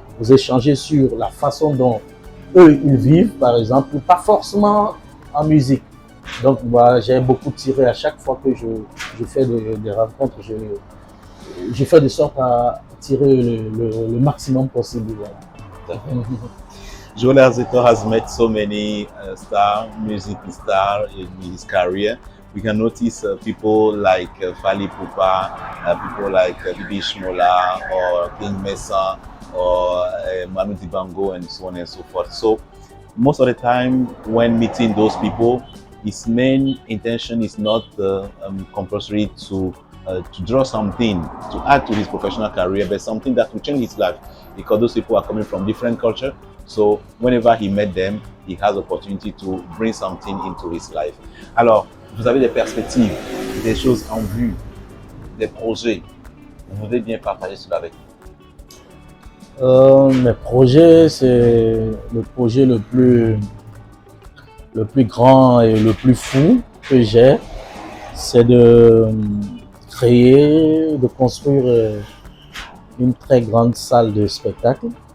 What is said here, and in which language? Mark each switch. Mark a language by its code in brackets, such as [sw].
[fr] Vous échangez sur la façon dont eux, ils vivent, par exemple, pas forcément en musique. Donc, bah, j'ai beaucoup tiré à chaque fois que je fais des rencontres. Je fais de sorte à tirer le maximum possible. Voilà. [en] Joel Azeto has met so many music stars in his career. We can notice people like Fally Ipupa, people like Bibi Shmola or King Mesa or Manu Dibango and so on and so forth. So most of the time when meeting those people, his main intention is not compulsory to draw something to add to his professional career, but something that will change his life, because those people are coming from different cultures. So whenever he met them, he has opportunity to bring something into his life. [fr] Alors, vous avez des perspectives, des choses en vue, des projets. Vous voudrez bien partager cela avec nous? Mes projets, c'est le projet le plus grand et le plus fou que j'ai, c'est de créer, de construire une très grande salle de spectacle.